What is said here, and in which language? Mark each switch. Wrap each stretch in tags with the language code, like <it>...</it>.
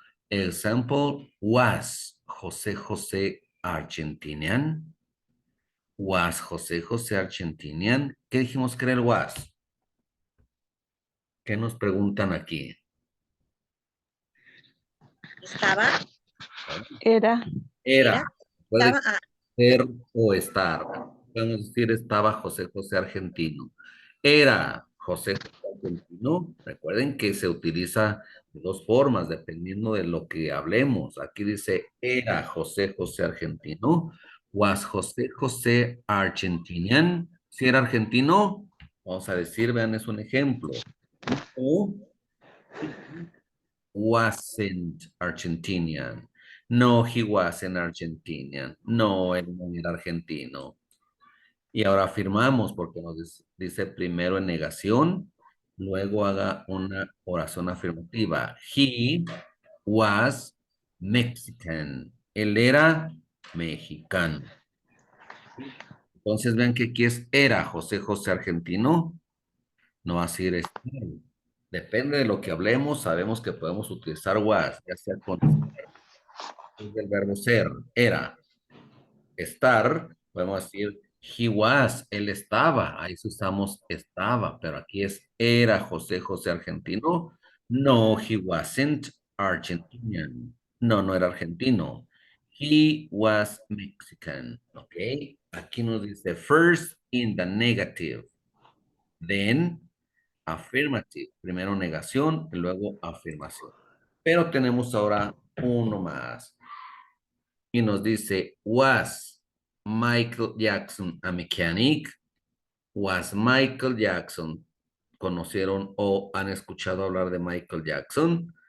<en>Example, was José Argentinian? Was José Argentinian?</en> <es>¿Qué dijimos que era el was? ¿Qué nos preguntan aquí? Estaba, Era, Era. Puede estaba, ser o estar. Podemos decir estaba José Argentino. Era José Argentino. Recuerden que se utiliza de dos formas dependiendo de lo que hablemos. Aquí dice era José Argentino.</es> <en>Was José Argentinian.</en> <es>Si era argentino, vamos a decir, vean, es un ejemplo.</es> <en>O wasn't Argentinian. No, he wasn't Argentinian.</en> <es>No, él no era argentino. Y ahora afirmamos porque nos dice primero en negación, luego haga una oración afirmativa.</es> <en>He was Mexican.</en> <es>Él era mexicano. Entonces ven que aquí es era José Argentino. No va a ser depende de lo que hablemos, sabemos que podemos utilizar was, ya sea con el verbo ser, era. Estar, podemos decir</es> <en>he was,</en> <es>él estaba, ahí sí usamos estaba, pero aquí es era José Argentino.</es> <en>No, he wasn't Argentinian.</en> <es>No, no era argentino.</es> <en>He was Mexican,</en> <es>¿ok? Aquí nos dice</es> <en>first in the negative, then affirmative.</en> <es>Primero negación y luego afirmación. Pero tenemos ahora uno más. Y nos dice,</es> <en>was Michael Jackson a mechanic? Was Michael Jackson?</en> <es>¿Conocieron o han escuchado hablar de Michael Jackson?</es>